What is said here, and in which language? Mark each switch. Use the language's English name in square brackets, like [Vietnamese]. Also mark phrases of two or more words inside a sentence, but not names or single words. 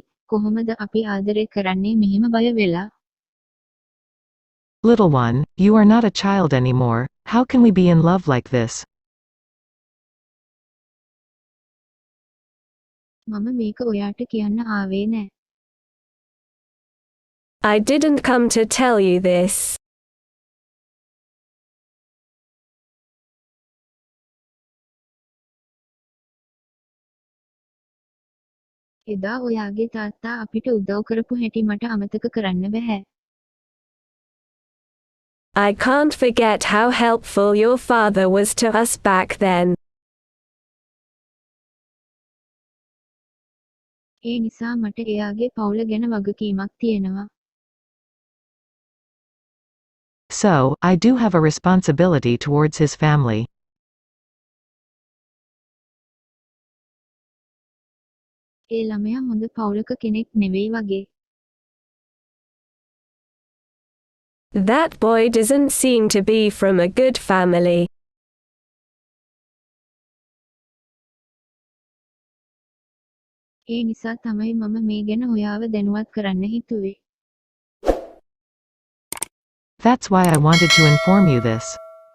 [Sinhala] කොහොමද අපි ආදරය කරන්නේ මෙහෙම බය වෙලා? [English] Little one, you are not a child anymore. How can we be in love like this? [Sinhala] මම මේක ඔයාට කියන්න ආවේ නෑ. [English] I didn't come to tell you this. [Sinhala] එදා ඔයාගේ තාත්තා අපිට උදව් කරපු හැටි මට අමතක කරන්න බැහැ. [English] I can't forget how helpful your father was to us back then. [Sinhala] ඒ නිසා මට එයාගේ පවුල ගැන වගකීමක් තියෙනවා. [English] So, I do have a responsibility towards his family. [Sinhala] ඒ ළමයා හොඳ පවුලක කෙනෙක් නෙවෙයි වගේ. [English] That boy doesn't seem to be from a good family. [Sinhala] ඒ නිසා තමයි මම මේ ගැන ඔයාව දැනුවත් කරන්න හිතුවේ. [English] That's why I wanted to inform you this.